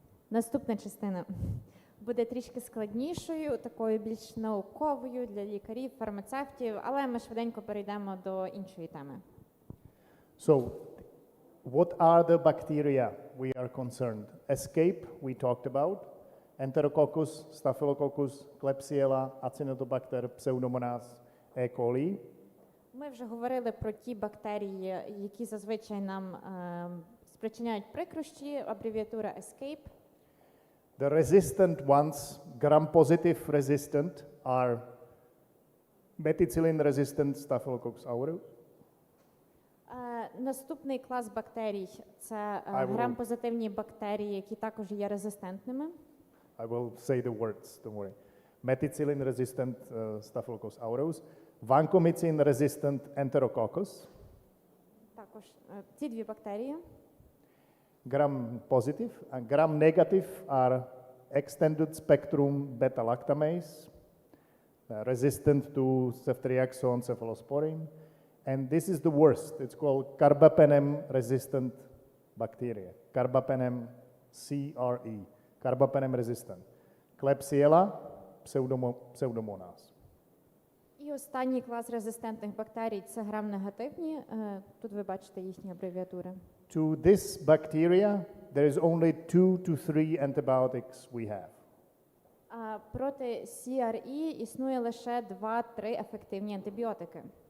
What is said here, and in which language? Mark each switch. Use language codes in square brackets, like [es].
[uk] Наступна частина буде трішки складнішою, такою більш науковою для лікарів, фармацевтів, але ми швиденько перейдемо до іншої теми. [en] So, what are the bacteria we are concerned? Escape, we talked about. Enterococcus, Staphylococcus, Klebsiella, Acinetobacter, Pseudomonas, E. coli. [uk] Ми вже говорили про ті бактерії, які зазвичай нам спричиняють прикрощі, абревіатура ESCAPE. [en] The resistant ones, gram-positive resistant, are methicillin-resistant Staphylococcus aureus. [uk] Наступний клас бактерій – це грам-позитивні бактерії, які також є резистентними. [en] I will say the words, don't worry. Methicillin-resistant Staphylococcus aureus, vancomycin-resistant Enterococcus, [uk] Також ці дві бактерії. [en] gram-positive and gram-negative are extended spectrum beta-lactamase, resistant to ceftriaxone, cephalosporin, and this is the worst. It's called carbapenem-resistant bacteria, carbapenem CRE, carbapenem-resistant, Klebsiella, Pseudomonas. [uk] І останній клас резистентних бактерій – це грам-негативні. Тут ви бачите їхні абревіатури. [en] To this bacteria, there is only 2 to 3 antibiotics we have. [uk] Проти CRE існує лише 2-3 ефективні антибіотики.